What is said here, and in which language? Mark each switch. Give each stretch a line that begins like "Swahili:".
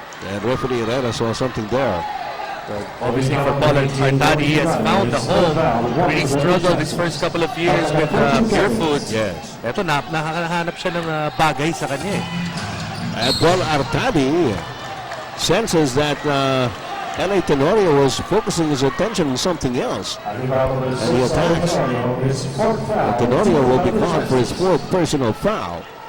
English: And referee Herrera saw something there. Obviously for Paul Artadi, he has found the home. Really struggled his first couple of years with pure food. Yes.
Filipino: Ito, nakahanap siya ng bagay sa kanya eh.
English: And Paul Artadi senses that LA Tenorio was focusing his attention on something else. And he attacks. And Tenorio will be called for his fourth personal foul.